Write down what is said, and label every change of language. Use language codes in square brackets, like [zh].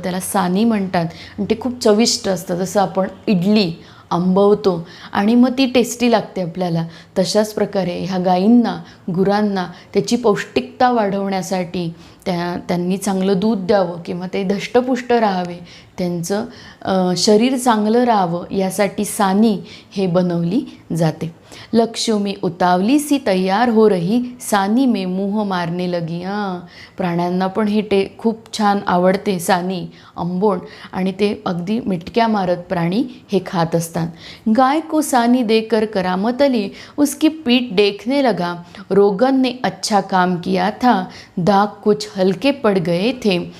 [mr] त्याला सानी म्हणतात आणि ते खूप चविष्ट असतं. जसं आपण इडली आंबवतो आणि मग ती टेस्टी लागते आपल्याला, तशाच प्रकारे ह्या गाईंना, गुरांना त्याची पौष्टिकता वाढवण्यासाठी त्यांनी चांगलं दूध द्यावं किंवा ते धष्टपुष्ट राहावे, त्यांचं शरीर चांगलं राहावं यासाठी सानी हे बनवली जाते. [hi] लक्ष्मी उतावली सी तैयार हो रही, सानी में मुँह मारने लगी. [mr] प्राण्यांना पण हे खूप छान आवडते सानी, आंबोण, आणि ते अगदी मिटक्या मारत प्राणी हे खात असतात. [hi] गाय को सानी देकर करामत अली उसकी पीठ देखने लगा. रोगन ने अच्छा काम किया था, दाग कुछ हल्के पड़ गए थे.